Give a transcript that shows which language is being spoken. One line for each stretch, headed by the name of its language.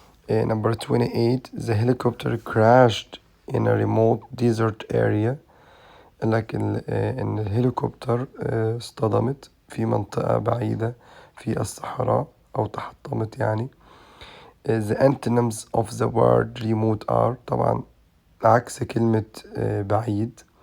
English: Number 28, the helicopter crashed in a remote desert area.
Arabic: لكن إن الهليكوبتر اصطدمت في منطقة بعيدة في الصحراء أو تحطمت يعني.
English: The antonyms of the word remote are
Arabic: طبعا عكس كلمة بعيد.